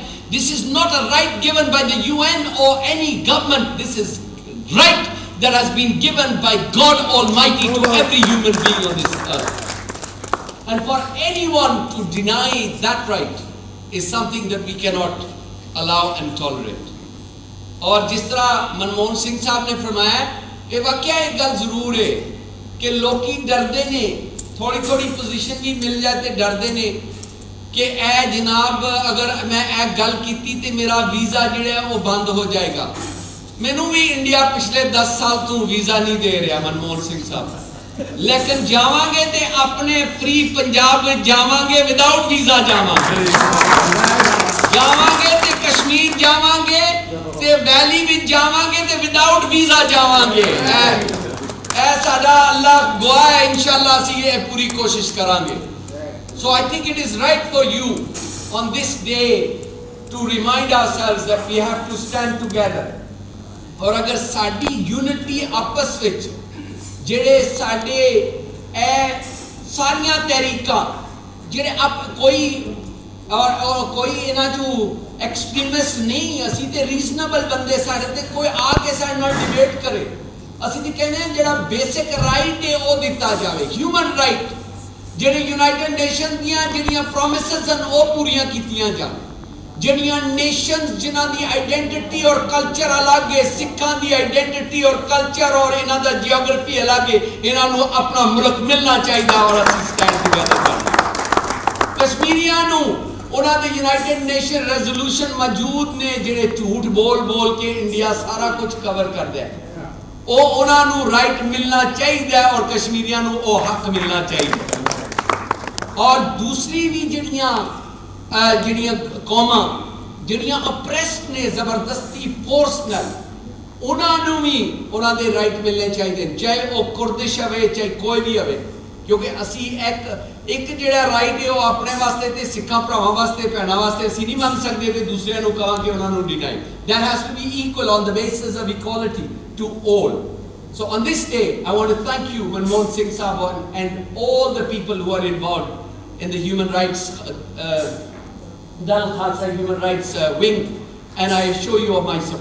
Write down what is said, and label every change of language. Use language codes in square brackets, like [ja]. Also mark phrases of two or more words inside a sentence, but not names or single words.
[en] This is not a right given by the UN or any government. This is right that has been given by God Almighty to every human being on this earth. And for anyone to deny that right is something that we cannot allow and tolerate. [pa] ਔਰ ਜਿਸ ਤਰ੍ਹਾਂ ਮਨਮੋਹਨ ਸਿੰਘ ਸਾਹਬ ਨੇ ਫ਼ਰਮਾਇਆ, ਯੇ ਵਾਕਿਆ ਏਕ ਗੱਲ ਜ਼ਰੂਰ ਹੈ ਕਿ ਲੋਕੀ ਡਰਤੇ ਨੇ, ਥੋੜ੍ਹੀ ਥੋੜ੍ਹੀ ਪੋਜ਼ੀਸ਼ਨ ਭੀ ਮਿਲ ਜਾਏ ਤੋ ਡਰਤੇ ਨੇ ਕਿ ਏ ਜਨਾਬ ਅਗਰ ਮੈਂ ਏ ਗੱਲ ਕੀਤੀ ਤੇ ਮੇਰਾ ਵੀਜ਼ਾ ਜਿਹੜਾ ਵੋ ਬੰਦ ਹੋ ਜਾਏਗਾ। ਮੈਨੂ ਭੀ ਇੰਡੀਆ ਪਿਛਲੇ 10 ਸਾਲ ਤੋ ਵੀਜ਼ਾ ਨਹੀਂ ਦੇ ਰਹਾ ਮਨਮੋਹਨ ਸਿੰਘ ਸਾਹਬ, ਲੇਕਿਨ ਜਾਵਾਂਗੇ ਤੇ ਅਪਨੇ ਫ੍ਰੀ ਪੰਜਾਬ ਮੇਂ ਜਾਵਾਂਗੇ, [en] without visa [pa] ਜਾਵਾਂਗੇ, ਜਾਵਾਂਗੇ ਤੇ ਕਸ਼ਮੀਰ ਜਾਵਾਂਗੇ ਤੇ ਵੈਲੀ ਮੇਂ ਜਾਵਾਂਗੇ ਤੇ [en] without visa [pa] ਜਾਵਾਂਗੇ। ਐ ਸਾਡਾ ਅੱਲਾਹ ਗਵਾਹ ਹੈ, ਇੰਸ਼ਾਅੱਲਾਹ ਅਸੀਂ ਯੇ ਪੂਰੀ ਕੋਸ਼ਿਸ਼ ਕਰਾਂਗੇ। [en] So I think it is right for you on this day to remind ourselves that we have to stand together. [pa] ਔਰ ਅਗਰ ਸਾਡੀ ਯੂਨਿਟੀ ਆਪਸ ਵਿਚ ਜੇੜੇ ਸਾਡੇ ਏ ਸਾਰੀਆਂ ਤਹਿਰੀਕਾਂ ਜੇੜੇ ਆਪ ਕੋਈ ਔਰ ਕੋਈ ਇਨ੍ਹਾਂ ਚੋ ਐਕਸਟ੍ਰੀਮਿਸਟ ਨਹੀਂ, ਅਸੀ ਤੇ ਰੀਜ਼ਨੇਬਲ ਬੰਦੇ, ਸਾਡੇ ਤੇ ਕੋਈ ਆਕੇ ਸਾਡੇ ਨਾਲ ਡਿਬੇਟ ਕਰੇ, ਅਸੀ ਤੇ ਕਹਿਨੇ ਹੈਂ ਜੇੜਾ [en] basic right [pa] ਹੈ ਵੋ ਦਿੱਤਾ ਜਾਵੇ, [en] human right [pa] ਜੇੜੇ ਯੂਨਾਈਟਿਡ ਨੇਸ਼ਨ ਦੀਆਂ ਜੇੜੀਆਂ ਪ੍ਰੋਮਿਸਿਜ਼ ਹੈਂ ਵੋ ਪੂਰੀਆਂ ਕੀਤੀਆਂ ਜਾਣ, ਜੇੜੀਆਂ ਨੇਸ਼ਨਜ਼ ਜਿਨ੍ਹਾਂ ਦੀ ਆਈਡੈਂਟਿਟੀ ਔਰ ਕਲਚਰ ਅਲੱਗ ਹੈ, ਸਿੱਖਾਂ ਦੀ ਆਈਡੈਂਟਿਟੀ ਔਰ ਕਲਚਰ ਔਰ ਇਨ੍ਹਾਂ ਦਾ ਜੀਓਗ੍ਰਾਫੀ ਅਲੱਗ ਹੈ, ਇਨ੍ਹਾਂ ਨੂੰ ਅਪਨਾ ਮੁਲਕ ਮਿਲਨਾ ਚਾਹੀਏ ਔਰ ਅਸੀਂ [en] stand together [pa] ਕਰਨਾ। ਕਸ਼ਮੀਰੀਆਂ ਨੂੰ ਉਨ੍ਹਾਂ ਦੇ ਯੂਨਾਈਟਿਡ ਨੇਸ਼ਨ ਰੈਜ਼ੋਲਿਊਸ਼ਨ ਮੌਜੂਦ ਨੇ ਜੇੜੇ ਝੂਠ ਬੋਲ ਬੋਲ ਕੇ ਇੰਡੀਆ ਸਾਰਾ ਕੁਛ ਕਵਰ ਕਰਦਾ ਹੈ, ਵੋ ਉਨ੍ਹਾਂ ਨੂੰ ਰਾਈਟ ਮਿਲਨਾ ਚਾਹੀਏ ਔਰ ਕਸ਼ਮੀਰੀਆਂ ਨੂੰ ਵੋ ਹੱਕ ਮਿਲਨਾ ਚਾਹੀਏ। ਔਰ ਦੂਸਰੀ ਭੀ ਜਿਹੜੀਆਂ ਕੌਮਾਂ ਜਿਹੜੀਆਂ ਅਪਰੈਸਡ ਨੇ ਜ਼ਬਰਦਸਤੀ ਫੋਰਸ ਨਾਲ ਉਹਨਾਂ ਨੂੰ ਵੀ ਉਹਨਾਂ ਦੇ ਰਾਈਟ ਮਿਲਣੇ ਚਾਹੀਦੇ ਨੇ ਚਾਹੇ ਉਹ ਕੁਰਦਿਸ਼ ਹੋਵੇ ਚਾਹੇ ਕੋਈ ਵੀ ਹੋਵੇ ਕਿਉਂਕਿ ਅਸੀਂ ਇੱਕ ਜਿਹੜਾ ਰਾਈਟ ਹੈ ਉਹ ਆਪਣੇ ਵਾਸਤੇ ਤੇ ਸਿੱਖਾਂ ਭਰਾਵਾਂ ਵਾਸਤੇ ਭੈਣਾਂ ਵਾਸਤੇ ਅਸੀਂ ਨਹੀਂ ਮੰਨ ਸਕਦੇ ਤੇ ਦੂਸਰਿਆਂ ਨੂੰ ਕਹਾਂਗੇ ਉਹਨਾਂ ਨੂੰ ਡਿਨਾਈ [en] that has to be equal on the basis of equality to all. So on this day I want to thank you Manmohan Singh Sahab and all the people who are involved in the human rights Dal Khalsa human rights wing and I assure you of my support.